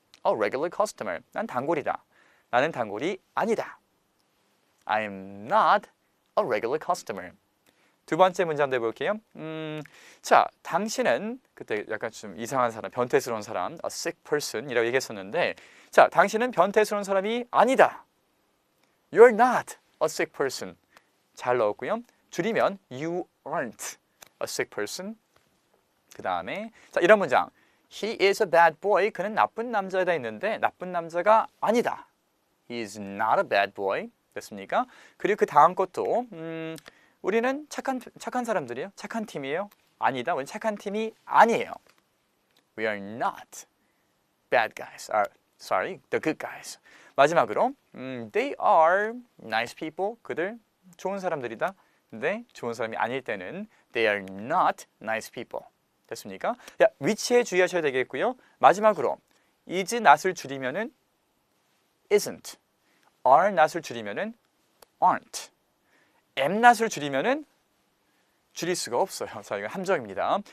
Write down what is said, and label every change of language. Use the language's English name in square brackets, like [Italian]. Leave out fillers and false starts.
[English] A regular customer, [Korean] 난 단골이다. 나는 단골이 아니다. [English] I am not a regular customer. [Korean] 두 번째 문장 내볼게요. 자, 당신은 그때 약간 좀 이상한 사람, 변태스러운 사람, [English] a sick person [Korean] 이라고 얘기했었는데, 자, 당신은 변태스러운 사람이 아니다. [English] You're not a sick person. [Korean] 잘 넣었고요. 줄이면 [English] you aren't a sick person. [Korean] 그 다음에 자, 이런 문장. [English] He is a bad boy. [Korean] 그는 나쁜 남자다 했는데 나쁜 남자가 아니다. [English] He is not a bad boy. [Korean] 됐습니까? 그리고 그 다음 것도 우리는 착한 사람들이에요. 착한 팀이에요. 아니다. 우리는 착한 팀이 아니에요. [English] We are not bad guys. Sorry, the good guys. [Korean] 마지막으로 [English] they are nice people. [Korean] 그들 좋은 사람들이다. 근데 좋은 사람이 아닐 때는 [English] they are not nice people. [Korean] 됐습니까? 야, 위치에 주의하셔야 되겠고요. 마지막으로 is not을 줄이면은 isn't, are not을 줄이면은 aren't, am not을 줄이면은 줄일 수가 없어요. 자, 이거 함정입니다.